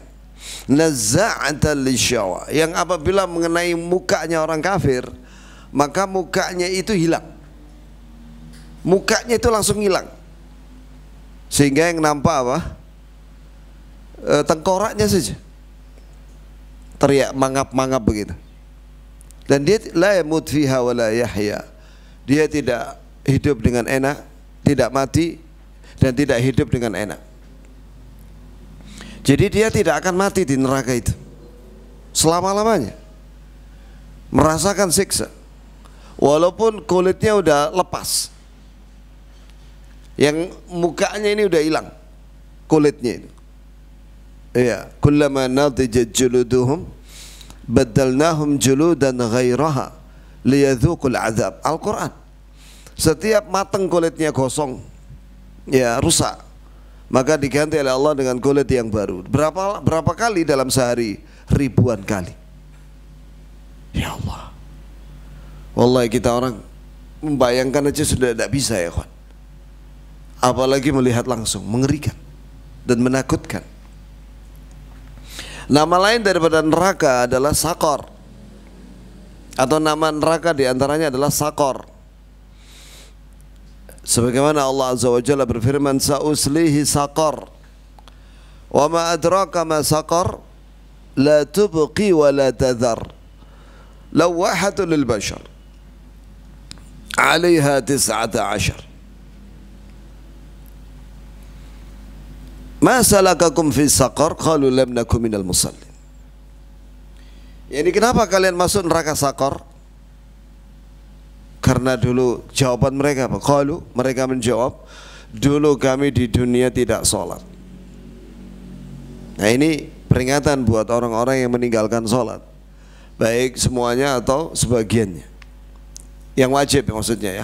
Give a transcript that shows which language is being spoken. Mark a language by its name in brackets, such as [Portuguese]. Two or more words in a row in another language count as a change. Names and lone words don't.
[Arabic] نزاعة للشوى, [Indonesian] yang apabila mengenai mukanya orang kafir, maka mukanya itu hilang. Mukanya itu langsung hilang, sehingga yang nampak apa? Tengkoraknya saja, teriak mangap-mangap begitu. Dan dia [Arabic] لا يموت فيها ولا يحيى, [Indonesian] dia tidak hidup dengan enak, tidak mati dan tidak hidup dengan enak. Jadi dia tidak akan mati di neraka itu selama-lamanya, merasakan siksa walaupun kulitnya udah lepas, yang mukanya ini udah hilang kulitnya itu. Ya, [Arabic] كلما نضجت جلودهم بدلناهم جلودا غيرها ليذوقوا العذاب. Al-Quran. [Indonesian] Setiap matang kulitnya gosong, ya rusak, maka diganti oleh Allah dengan kulit yang baru. Berapa kali dalam sehari? Ribuan kali. [Arabic] Ya Allah, wallahi [Indonesian] kita orang membayangkan aja sudah tidak bisa ya kawan, apalagi melihat langsung. Mengerikan dan menakutkan. Nama lain daripada neraka adalah Sakor, atau nama neraka diantaranya adalah Sakor. Sebagaimana Allah [Arabic] Azza wa Jalla [Indonesian] berfirman, [Arabic] سأصليه سقر وما أدراك ما سقر لا تبقي ولا تذر لواحة للبشر عليها 19. ما سلككم في سقر قالوا لم نك من المصلين. [Indonesian] Jadi kenapa kalian masuk neraka Sakor? Karena dulu jawaban mereka apa? Qalu, mereka menjawab, dulu kami di dunia tidak sholat. Nah, ini peringatan buat orang-orang yang meninggalkan sholat, baik semuanya atau sebagiannya, yang wajib maksudnya ya.